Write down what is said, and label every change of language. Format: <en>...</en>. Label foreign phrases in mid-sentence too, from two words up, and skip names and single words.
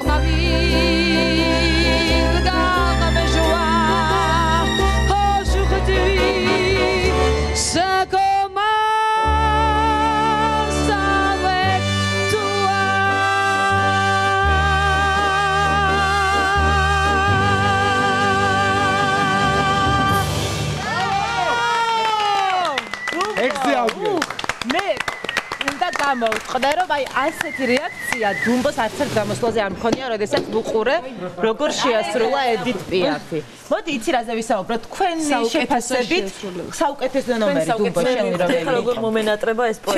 <fr>ma vie, dans mes joies, aujourd'hui, ça commence avec toi. Excellent.</fr> <ka>გამოვხდა რომ აი ასეთი რეაქცია დუმბოს არც ერთ გამოსვლაზე არ მქონია, როდესაც ვუყურე როგორ შეასრულა ედით პიაფი. მოდი იცი რაზე ვისაუბროთ, თქვენი შეფასებით საუკეთესო ნომერი დუმბოს შენი რომელი? როგორ მომენატრება ეს პოეტი?</ka>